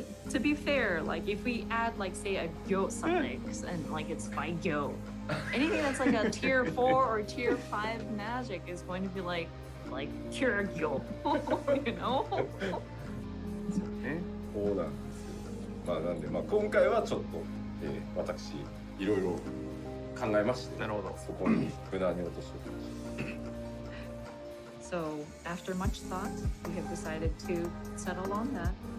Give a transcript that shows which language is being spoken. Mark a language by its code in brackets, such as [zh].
[en] To be fair, like if we add, like say a gyo suffix and like it's by gyo, anything that's like a tier 4 or tier 5 magic is going to be like cure gyo, you know? [ja] そうなんですよ。まあなんで今回はちょっと、私いろいろ考えまして、なるほど。そこに無駄に落としておきました。 [en] So after much thought, we have decided to settle on that.